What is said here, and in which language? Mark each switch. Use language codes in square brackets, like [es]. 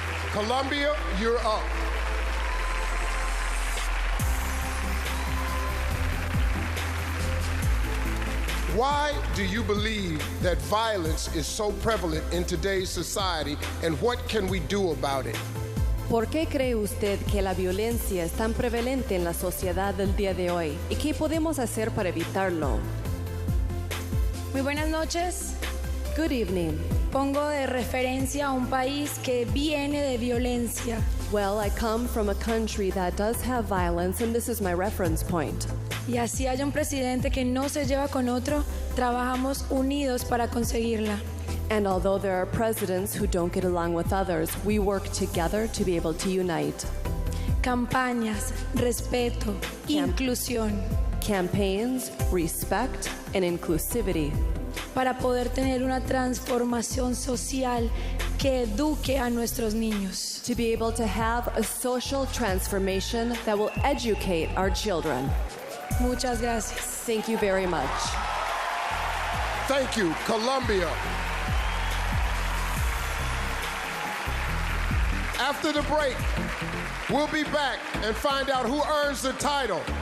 [en] Colombia, you're up. Why do you believe that violence is so prevalent in today's society, and what can we do about it? [es] ¿Por qué cree usted que la violencia es tan prevalente en la sociedad del día de hoy? ¿Y qué podemos hacer para evitarlo? Muy buenas noches. [en] Good evening. [es] Pongo de referencia a un país que viene de violencia. [en] Well, I come from a country that does have violence, and this is my reference point. [es] Y así haya un presidente que no se lleva con otro, trabajamos unidos para conseguirla. [en] And although there are presidents who don't get along with others, we work together to be able to unite. [es] Campañas, respeto, inclusión. [en] Campaigns, respect, and inclusivity. [es] Para poder tener una transformación social que eduque a nuestros niños. [en] To be able to have a social transformation that will educate our children. [es] Muchas gracias. [en] Thank you very much. Thank you, Colombia. After the break, we'll be back and find out who earns the title.